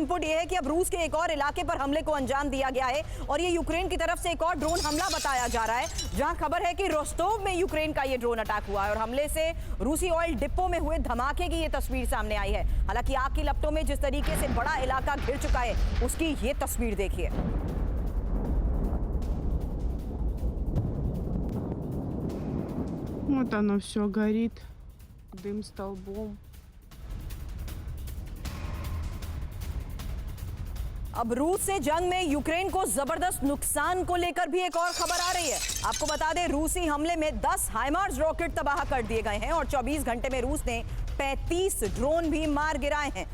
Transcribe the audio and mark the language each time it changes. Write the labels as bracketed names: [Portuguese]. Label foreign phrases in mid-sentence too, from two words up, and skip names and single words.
[Hindi] इनपुट ये है कि अब रूस के एक और इलाके पर हमले को अंजाम दिया गया है, और ये यूक्रेन की तरफ से एक और ड्रोन हमला बताया जा रहा है, जहां खबर है कि रोस्टोव में यूक्रेन का ये ड्रोन अटैक हुआ है, और हमले से रूसी ऑयल डिपो में हुए धमाके की ये तस्वीर सामने आई है। हालांकि आग की लपटों में जिस तरीके से बड़ा इलाका घिर चुका है, उसकी ये तस्वीर देखिए। [Russian] Вот оно все горит, дым столбом. [Hindi] अब रूस से जंग में यूक्रेन को जबरदस्त नुकसान को लेकर भी एक और खबर आ रही है। आपको बता दें, रूसी हमले में 10 हाइमार्स रॉकेट तबाह कर दिए गए हैं, और 24 घंटे में रूस ने 35 ड्रोन भी मार गिराए हैं।